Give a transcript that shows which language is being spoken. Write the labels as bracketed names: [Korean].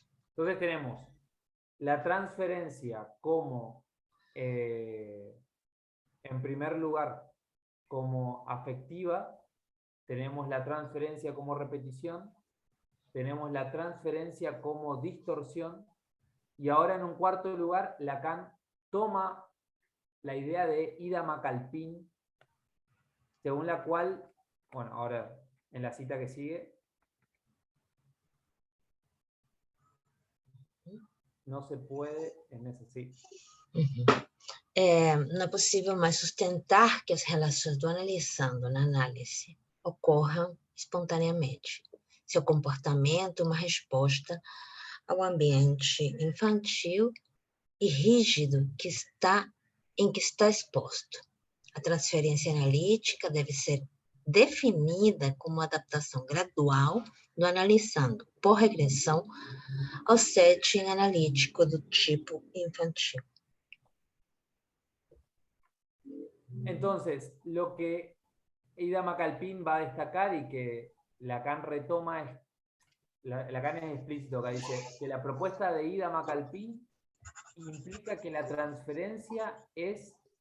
[Spanish] Entonces tenemos la transferencia como, en primer lugar, como afectiva, tenemos la transferencia como repetición, tenemos la transferencia como distorsión, y ahora en un cuarto lugar, Lacan toma la idea de Ida Macalpín, según la cual, bueno, ahora en la cita que sigue, no se puede, en ese sí. [Portuguese] Não é possível mais sustentar que as relações do analisando na análise ocorram espontaneamente. Seu comportamento é uma resposta ao ambiente infantil e rígido em que está exposto. A transferência analítica deve ser definida como adaptação gradual do analisando, por regressão ao setting analítico do tipo infantil. [Spanish] Entonces, lo que Ida Macalpín va a destacar y que Lacan retoma, Lacan es explícito acá, dice que la propuesta de Ida Macalpín implica que la transferencia es